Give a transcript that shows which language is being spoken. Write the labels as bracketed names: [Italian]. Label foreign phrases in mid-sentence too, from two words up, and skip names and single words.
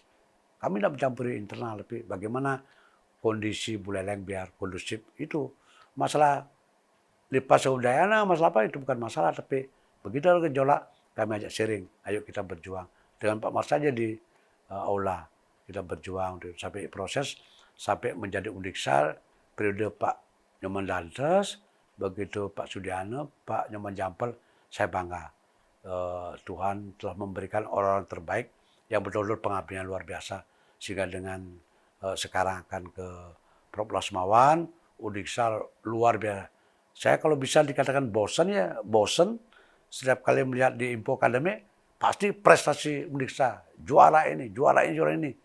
[Indonesian] Kami tidak mencampuri internal, tapi bagaimana kondisi Buleleng biar kondusif itu. Masalah Lipas Udayana, masalah apa itu bukan masalah, tapi begitu ada gejolak kami ajak sharing, ayo kita berjuang. Dengan Pak Mas saja di aula kita berjuang sampai proses sampai menjadi Undiksa periode Pak Nyoman Dantes, begitu Pak Sudiano, Pak Nyoman Jampel, saya bangga. Tuhan telah memberikan orang-orang terbaik yang betul-betul pengabdian luar biasa, sehingga dengan sekarang akan ke Prof. Lasmawan, Undiksa luar biasa. Saya kalau bisa dikatakan bosan ya bosan, setiap kali melihat di Info Academy pasti prestasi Undiksa, juara ini, juara ini, juara ini.